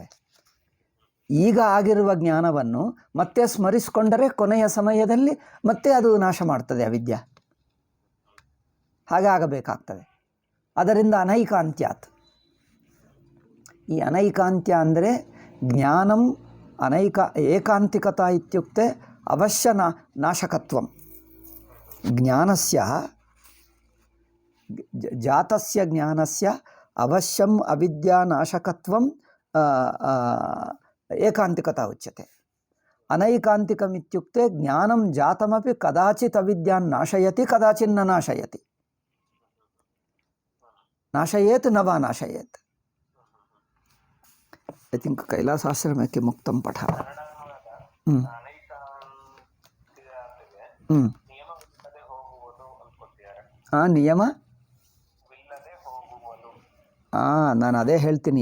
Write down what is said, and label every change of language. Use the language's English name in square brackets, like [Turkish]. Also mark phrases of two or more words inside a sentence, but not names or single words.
[Kannada] ಈಗ ಆಗಿರುವ ಜ್ಞಾನವನ್ನು ಮತ್ತೆ ಸ್ಮರಿಸಿಕೊಂಡರೆ ಕೊನೆಯ ಸಮಯದಲ್ಲಿ ಮತ್ತೆ ಅದು ನಾಶ ಮಾಡ್ತದೆ ಅವಿದ್ಯೆ. ಹಾಗಾಗಬೇಕಾಗ್ತದೆ. ಅದರಿಂದ ಅನೈಕಾಂತ್ಯಾತ್. ಈ ಅನೈಕಾಂತ್ಯ ಅಂದರೆ [Sanskrit] ಜ್ಞಾನಂ ಏಕಾಂತಿಕತಾ ಇತ್ಯುಕ್ತೆ ಅವಶ್ಯ ನಾಶಕತ್ವಂ. ಜ್ಞಾನಸ್ಯ ಜಾತಸ್ಯ ಜ್ಞಾನಸ್ಯ ಅವಶ್ಯಂ ಅವಿದ್ಯಾನಾಶಕತ್ವಂ ಏಕಾಂತಿಕತಾ ಉಚ್ಯತೆ. ಅನೈಕಾಂತಿಕಮಿತ್ಯುಕ್ತೆ ಜ್ಞಾನಂ ಜಾತಮಪಿ ಕದಾಚಿತ್ ಅವಿದ್ಯಾನ್ ನಾಶಯತಿ ಕದಾಚಿನ್ನ ನಾಶಯತಿ. ನಾಶಯೇತ್ ನ ವಾ ನಾಶಯೇತ್. [English] I think [Kannada] ಕೈಲಾಸಾಶ್ರಮಕ್ಕೆ ಮುಕ್ತಂ ಪಠ. ನಿಯಮ ನಾನು ಅದೇ ಹೇಳ್ತೀನಿ.